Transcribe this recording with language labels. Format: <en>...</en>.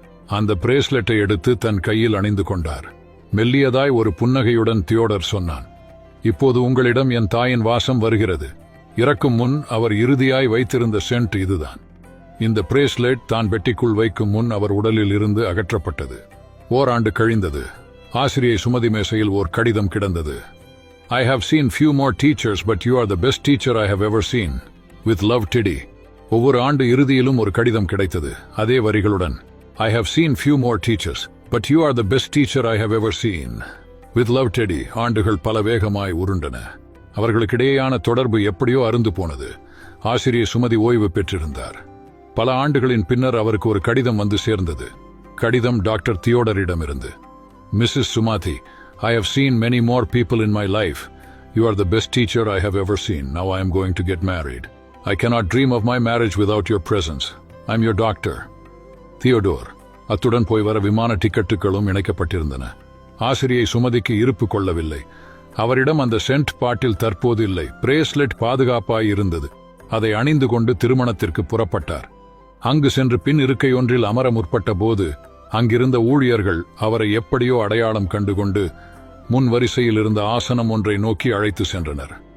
<ta>அந்த பிரேஸ்லெட்டை எடுத்து தன் கையில் அணிந்து கொண்டார். மெல்லியதாய் ஒரு புன்னகையுடன் தியோடர் சொன்னான், இப்போது உங்களிடம் என் தாயின் வாசம் வருகிறது. இறக்கும் முன் அவர் இறுதியாய் வைத்திருந்த சென்ட் இதுதான். இந்த பிரேஸ்லெட் தான் பெட்டிக்குள் வைக்கும் முன் அவர் உடலில் இருந்து அகற்றப்பட்டது. ஓராண்டு கழிந்தது. ஆசிரியை சுமதி மேசையில் ஓர் கடிதம் கிடந்தது.</ta> <en>I have seen few more teachers, but you are the best teacher I have ever seen. With love, Teddy.</en> <ta>ஒவ்வொரு ஆண்டு இறுதியிலும் ஒரு கடிதம் கிடைத்தது, அதே வரிகளுடன்.</ta> <en>I have seen few more teachers, but you are the best teacher I have ever seen. With love, Teddy.</en> <ta>ஆண்டுகள் பல வேகமாய் உருண்டன. அவர்களுக்கிடையேயான தொடர்பு எப்படியோ அருந்து போனது. ஆசிரியை சுமதி ஓய்வு பெற்றிருந்தார். பல ஆண்டுகளின் பின்னர் அவருக்கு ஒரு கடிதம் வந்து சேர்ந்தது. கடிதம் doctor தியோடரிடமிருந்து. Mrs.</ta> <en>Sumathi, I have seen many more people in my life. You are the best teacher I have ever seen. Now I am going to get married. I cannot dream of my marriage without your presence. I'm your doctor.</en> <ta>Theodore. அத்துடன் போய் வர விமான டிக்கெட்டுகளும் இணைக்கப்பட்டிருந்தன. ஆசிரியை சுமதிக்கு இருப்பு கொள்ளவில்லை. அவரிடம் அந்த send பாட்டில் தற்போது இல்லை. பிரேஸ்லெட் பாதுகாப்பாய் இருந்தது. அதை அணிந்து கொண்டு திருமணத்திற்கு புறப்பட்டார். அங்கு சென்று பின் இருக்கை ஒன்றில் அமர முற்பட்ட போது அங்கிருந்த ஊழியர்கள் அவரை எப்படியோ அடையாளம் கண்டுகொண்டு முன் வரிசையில் இருந்த ஆசனம் ஒன்றை நோக்கி அழைத்து சென்றனர்.</ta>